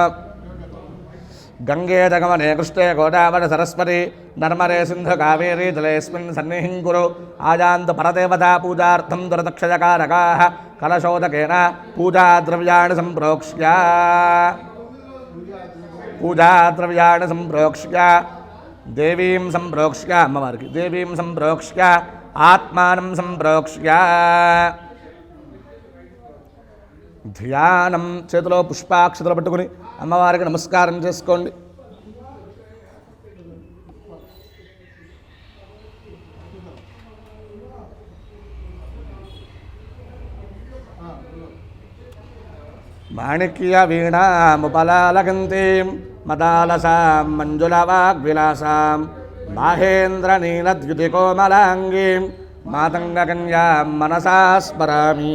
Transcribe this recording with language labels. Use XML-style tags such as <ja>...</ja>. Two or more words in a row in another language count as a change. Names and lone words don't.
<sa>गंगे जगमने कृष्णे गोदावरी सरस्वती नर्मदे सिंधु कावेरी जलेस्मिन् सन्निधिं कुरु आजान्त परदेवता पूजार्थं दुरदक्षजकारकाः कलशोदकेन पूजाद्रव्याणि सम्प्रोक्ष्य देवीं सम्प्रोक्ष्य अम्मवारिकी देवीं सम्प्रोक्ष्य आत्मानं सम्प्रोक्ष्य ధ్యానం</sa> <te>చేతిలో పుష్పాక్షతలు పట్టుకుని అమ్మవారికి నమస్కారం చేసుకోండి.</te> <sa>మాణిక్య వీణాముపలాలకంతీం మదాలసాం మంజులవాగ్విలాసాం మాహేంద్రనీలద్యుతికోమలాంగీం మాతంగకన్యాం మనసా స్మరామి.</sa>